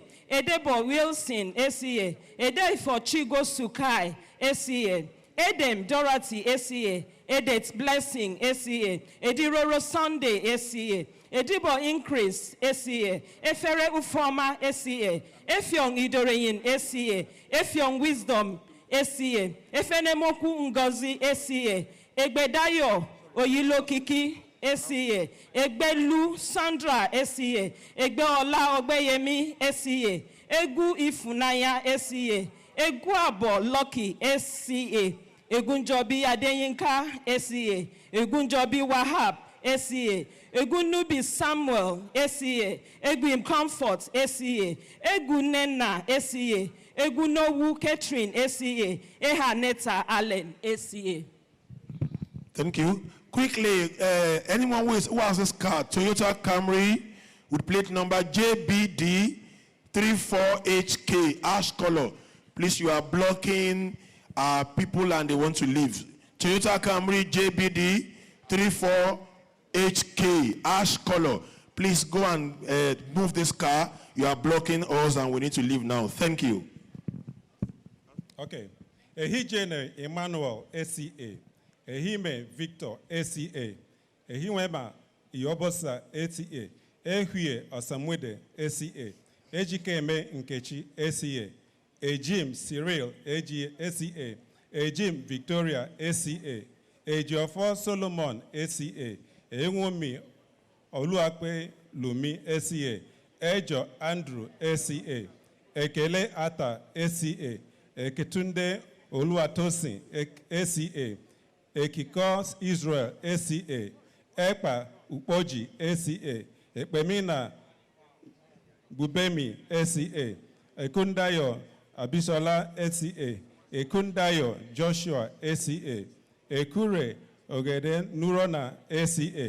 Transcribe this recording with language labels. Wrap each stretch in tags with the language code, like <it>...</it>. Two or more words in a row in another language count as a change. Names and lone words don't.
<en>Edebo Wilson ACA. Edefo Chigo Sukai ACA. Edem Dorothy ACA. Edet Blessing ACA. Ediroro Sunday ACA. Edibo Increase ACA. Efere Ufoma ACA. Efyong Idoreyin ACA. Efyong Wisdom ACA. Efenemoku Ngozi ACA. Egbedayo Oyilokiki ACA. Egbelu Sandra ACA. Egbeola Ogbeyemi ACA. Egu Ifunaya ACA. Eguabo Lucky ACA. Egunjobi Adeyinka ACA. Egunjobi Wahab ACA. Egunubi Samuel ACA. Egwim Comfort ACA. Egunena ACA. Egunowu Catherine ACA. Ehaneta Allen ACA. Thank you. Quickly, anyone who has this card, Toyota Camry with plate number JBD 34HK, ash color. Please, you are blocking people and they want to leave. Toyota Camry JBD 34HK, ash color. Please go and move this car. You are blocking us and we need to leave now. Thank you. Okay. Ehijene Emmanuel ACA. Ehime Victor ACA. Ehiwema Iobosa ACA. Ehwie Osamwede ACA. Ejikeme Nkechi ACA. Ejim Cyril ACA. Ejim Victoria ACA. Ejiofo Solomon ACA. Enwomi Oluakpe Lumi ACA. Ejo Andrew ACA. Ekele Ata ACA. Eketunde Oluwatosin ACA. Ekikos Israel ACA. Ekpa Upoji ACA. Ekpemina Bubemi ACA. Ekundayo Abisola ACA. Ekundayo Joshua ACA. Ekure Ogede Nurona ACA.</en>